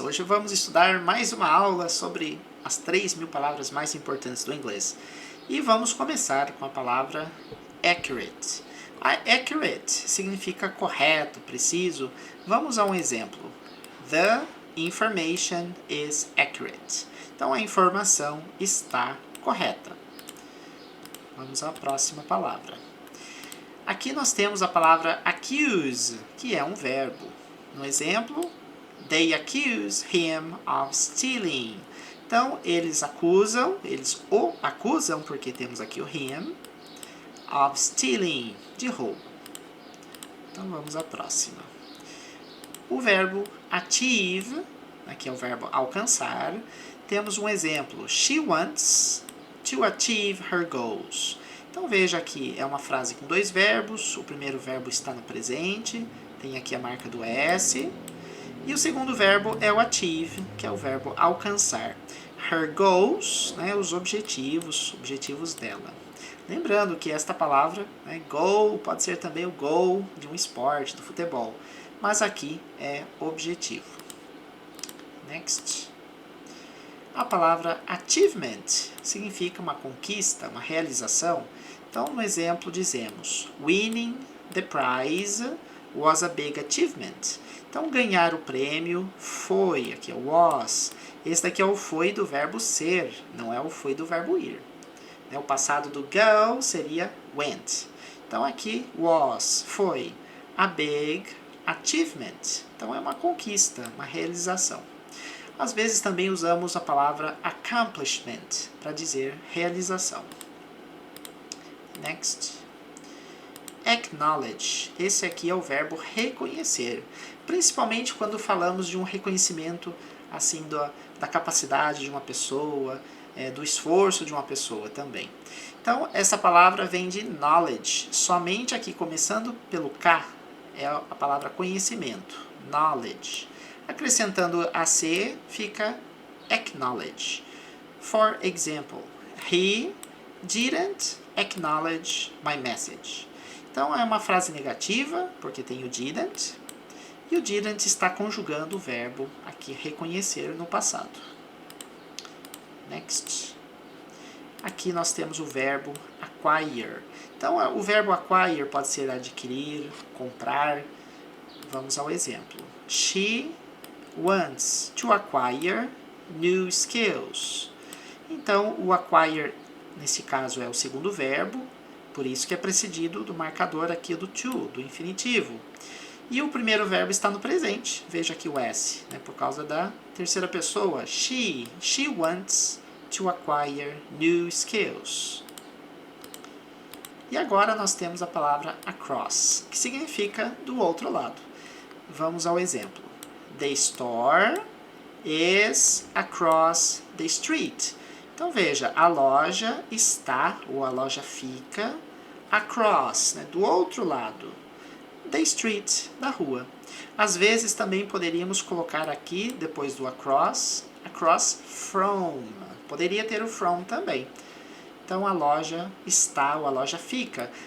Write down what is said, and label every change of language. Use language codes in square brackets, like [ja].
[pt] Hoje vamos estudar mais uma aula sobre as 3.000 palavras mais importantes do inglês. E vamos começar com a palavra accurate. A accurate significa correto, preciso. Vamos a um exemplo. [en] The information is accurate. [pt] Então, a informação está correta. Vamos à próxima palavra. Aqui nós temos a palavra accuse, que é um verbo. No exemplo, [en] they accuse him of stealing. [pt] Então, eles o acusam, porque temos aqui o him, [en] of stealing, [pt] de roubo. Então, vamos à próxima. O verbo achieve, aqui é o verbo alcançar. Temos um exemplo, [en] she wants to achieve her goals. [pt] Então, veja aqui, é uma frase com dois verbos. O primeiro verbo está no presente, tem aqui a marca do S. E o segundo verbo é o achieve, que é o verbo alcançar. [en] Her goals, [pt] né, os objetivos dela. Lembrando que esta palavra, né, goal, pode ser também o goal de um esporte, do futebol. Mas aqui é objetivo. Next. A palavra achievement significa uma conquista, uma realização. Então, no exemplo, dizemos [en] winning the prize was a big achievement. [pt] Então, ganhar o prêmio foi, aqui é o was. Esse daqui é o foi do verbo ser, não é o foi do verbo ir. O passado do go seria went. Então, aqui, was, foi, [en] a big achievement. [pt] Então, é uma conquista, uma realização. Às vezes também usamos a palavra accomplishment para dizer realização. Next. Acknowledge. Esse aqui é o verbo reconhecer. Principalmente quando falamos de um reconhecimento assim da capacidade de uma pessoa, do esforço de uma pessoa também. Então, essa palavra vem de knowledge. Somente aqui, começando pelo K, é a palavra conhecimento. Knowledge. Acrescentando a C, fica acknowledge. [en] For example, he didn't acknowledge my message. [pt] Então, é uma frase negativa, porque tem o didn't. E o didn't está conjugando o verbo aqui, reconhecer, no passado. Next. Aqui nós temos o verbo acquire. Então, o verbo acquire pode ser adquirir, comprar. Vamos ao exemplo. [en] She wants to acquire new skills. [pt] Então, o acquire, nesse caso, é o segundo verbo, por isso que é precedido do marcador aqui do to, do infinitivo. E o primeiro verbo está no presente, veja aqui o S, né, por causa da terceira pessoa. [en] She wants to acquire new skills. [pt] E agora nós temos a palavra across, que significa do outro lado. Vamos ao exemplo. [en] The store is across the street. [pt] Então veja, a loja está, ou a loja fica, across, né, do outro lado, [en] the street, [pt] da rua. Às vezes também poderíamos colocar aqui, depois do across from. Poderia ter o from também. Então a loja está, ou a loja fica.